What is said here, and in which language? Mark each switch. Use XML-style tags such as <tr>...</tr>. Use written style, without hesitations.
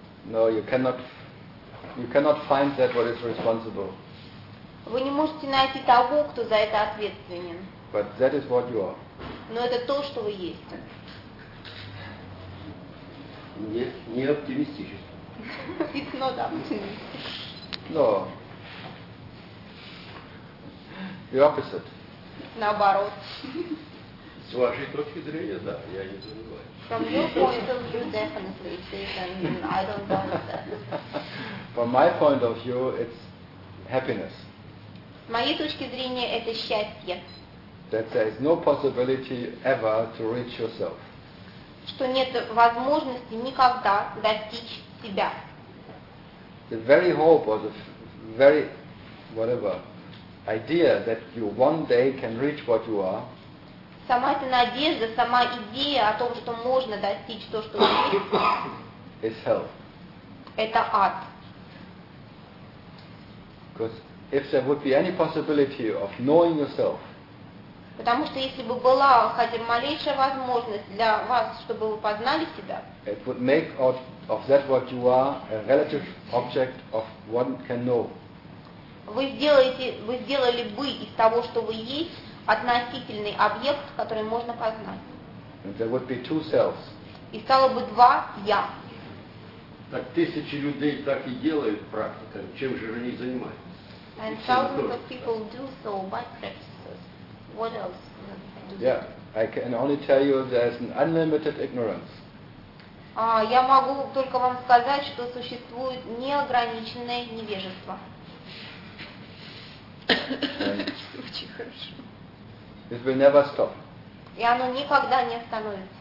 <en>No, you cannot find that what is responsible.</en> <ru>Вы не можете найти того, кто за это ответственен.</ru> <en>But that is what you are.</en> <ru>Но это то, что вы есть. Не оптимистически.</ru> <en>It's not optimistic. No. The opposite.</en> <ru>Наоборот. С вашей точки зрения, да, я не забываю.</ru> <en>From your point of view, definitely, it is, and I don't doubt that. From my point of view, it's happiness.</en> <ru>С моей точки зрения, это счастье.</ru> <en>That there is no possibility ever to reach yourself.</en> <ru>Что нет возможности никогда достичь себя.</ru> <en>The very hope or the very whatever idea that you one day can reach what you are.</en> <ru>Сама эта надежда, сама идея о том, что можно достичь то, что вы есть, это ад.</ru> <en>Because if there would be any possibility of knowing yourself,</en> <ru>потому что если бы была хотя бы малейшая возможность для вас, чтобы вы познали себя,</ru> <en>it would make of that what you are a relative object of one can know.</en> <ru>Вы сделали бы из того, что вы есть, относительный объект, который можно познать.</ru> <en>There would be two selves.</en> <ru>и стало бы два я. Так тысячи людей так и делают практика, чем же они занимаются?</ru> <en>And thousands of people do so by practices. What else? Yeah, I can only tell you there's an unlimited ignorance.</en> <ru>Я могу только вам сказать, что существует неограниченное невежество. Очень хорошо.</ru> <en>It will never stop.</en> <ru>И оно никогда не остановится.</ru>